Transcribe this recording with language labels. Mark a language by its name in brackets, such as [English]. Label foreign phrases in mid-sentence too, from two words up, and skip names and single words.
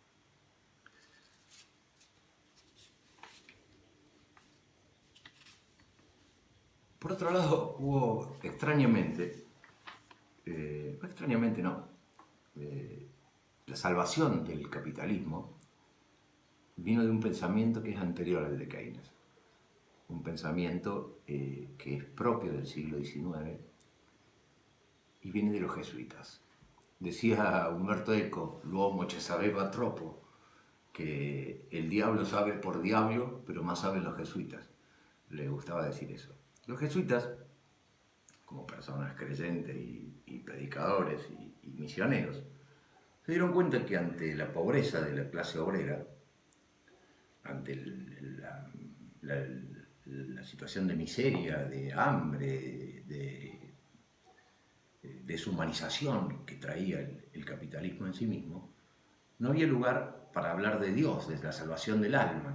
[Spanish] Por otro lado, hubo extrañamente no, la salvación del capitalismo vino de un pensamiento que es anterior al de Keynes, un pensamiento que es propio del siglo XIX y viene de los jesuitas. Decía Umberto Eco, l'uomo che sapeva troppo, que el diablo sabe por diablo, pero más saben los jesuitas. Le gustaba decir eso. Los jesuitas, como personas creyentes y predicadores y misioneros, se dieron cuenta que ante la pobreza de la clase obrera, ante la situación de miseria, de hambre, de deshumanización que traía el capitalismo en sí mismo, no había lugar para hablar de Dios, de la salvación del alma.